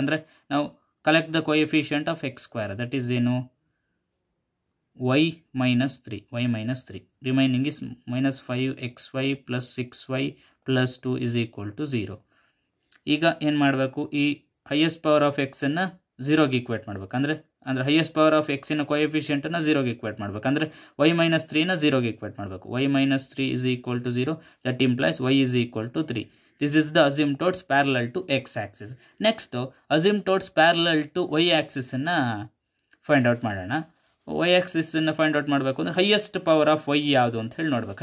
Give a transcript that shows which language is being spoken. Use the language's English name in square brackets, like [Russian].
[Kannada] ಅಂದರೆ ನಾವು [English] collect the coefficient of x square, that is [Kannada] ಏನು? [English] y minus 3 remaining is minus 5xy plus 6y plus 2 is equal to 0. [Kannada] ಈಗ ಏನು ಮಾಡಬೇಕು? ಈ ಹೈಯೆಸ್ಟ್ ಪವರ್ ಆಫ್ ಎಕ್ಸ್ ಅನ್ನು ಝೀರೋಗೆ ಈಕ್ವೇಟ್ ಮಾಡಬೇಕು. ಅಂದರೆ ಹೈಯೆಸ್ಟ್ ಪವರ್ ಆಫ್ ಎಕ್ಸಿನ ಕೋಎಫಿಷಿಯಂಟನ್ನು ಝೀರೋಗೆ ಈಕ್ವೇಟ್ ಮಾಡಬೇಕು. ಅಂದರೆ y ಮೈನಸ್ 3ನ ಝೀರೋಗೆ ಈಕ್ವೇಟ್ ಮಾಡಬೇಕು. [English] y minus 3 is equal to 0. that implies y is equal to 3. This is the asymptotes parallel to x-axis. Next, asymptotes parallel to y-axis [Kannada] ಅನ್ನು find out ಮಾಡೋಣ. y-axis ಅನ್ನು find out ಮಾಡಬೇಕು ಅಂದರೆ highest power of y ಯಾವುದು ಅಂತ ಹೇಳಿ ನೋಡಬೇಕು.